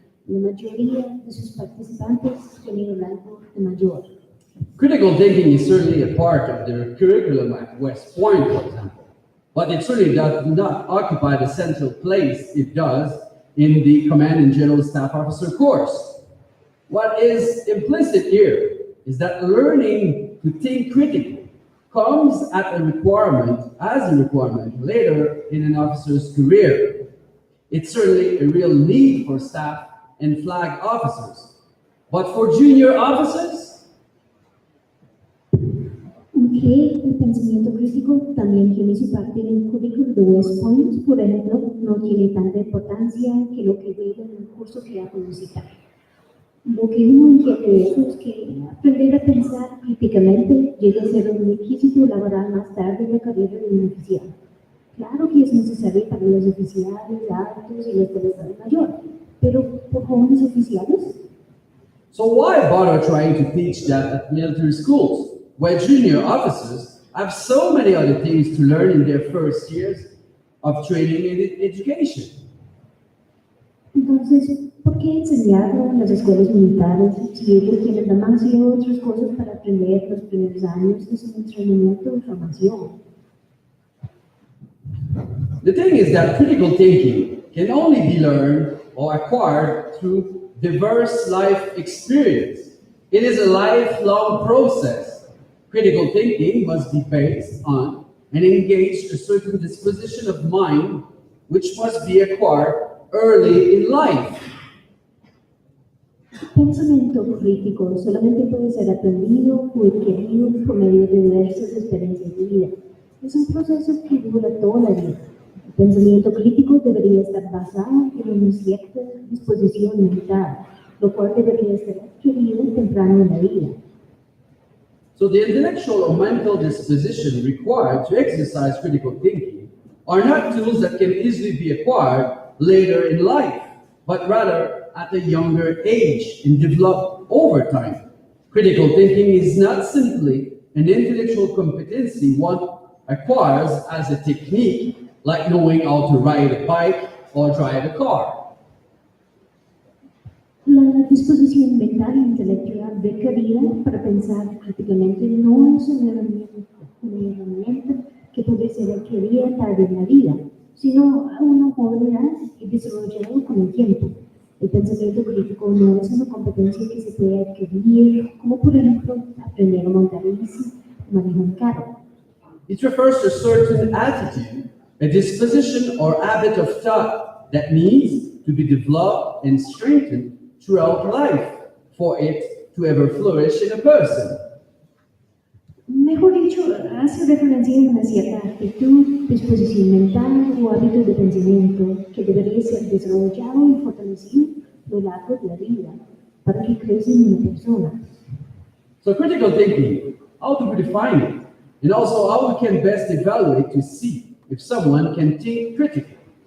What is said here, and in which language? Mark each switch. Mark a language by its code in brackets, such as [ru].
[es] La mayoría de sus participantes tienen el rango de mayor. [en] Critical thinking is certainly a part of the curriculum at West Point, for example, but it certainly does not occupy the central place it does in the Command and General Staff Officer course. What is implicit here is that learning to think critically comes as a requirement later in an officer's career. It's certainly a real need for staff and flag officers. But for junior officers, [es] Aunque el pensamiento crítico también tiene su parte en el currículum de West Point, por ejemplo, no tiene tanta importancia que lo que ve en el curso que ha publicitar. Lo que uno entiende de eso es que aprender a pensar críticamente llega a ser un requisito laboral más tarde en la carrera de un oficial. Claro que es necesario para los oficiales altos y los de Estado Mayor, pero por jóvenes oficiales. [en] so why bother trying to teach that at military schools, where junior officers have so many other things to learn in their first years of training and education? [es] Entonces, ¿por qué enseñarlo en las escuelas militares si ellos tienen demasiadas otras cosas para aprender los primeros años de su entrenamiento y formación? [en] The thing is that critical thinking can only be learned or acquired through diverse life experience. It is a lifelong process. Critical thinking must be based on and engage a certain disposition of mind, which must be acquired early in life. [es] El pensamiento crítico solamente puede ser aprendido o adquirido por medio de diversas experiencias de vida. Es un proceso que dura toda la vida. pensamiento crítico debería estar basado en una cierta disposición mental, lo cual debería ser adquirido temprano en la vida. [en] So the intellectual or mental disposition required to exercise critical thinking are not tools that can easily be acquired later in life, but rather at a younger age and develop over time. Critical thinking is not simply an intellectual competency one acquires as a technique, like knowing how to ride a bike or drive a car. [es] La disposición mental e intelectual requerida para pensar críticamente no es una herramienta que puede ser adquirida tarde en la vida, sino una habilidad y desarrollada con el tiempo. El pensamiento crítico no es una competencia que se puede adquirir, como por ejemplo aprender a montar bici o manejar un carro. [en] It refers to a certain attitude, a disposition or habit of thought that needs to be developed and strengthened throughout life for it to ever flourish in a person. [es] Mejor dicho, hace referencia a una cierta actitud, disposición mental o hábito de pensamiento que debería ser desarrollado y fortalecido a lo largo de la vida para que crezca en una persona. [en] So critical thinking, how do we define it? And also how we can best evaluate to see if someone can think critically.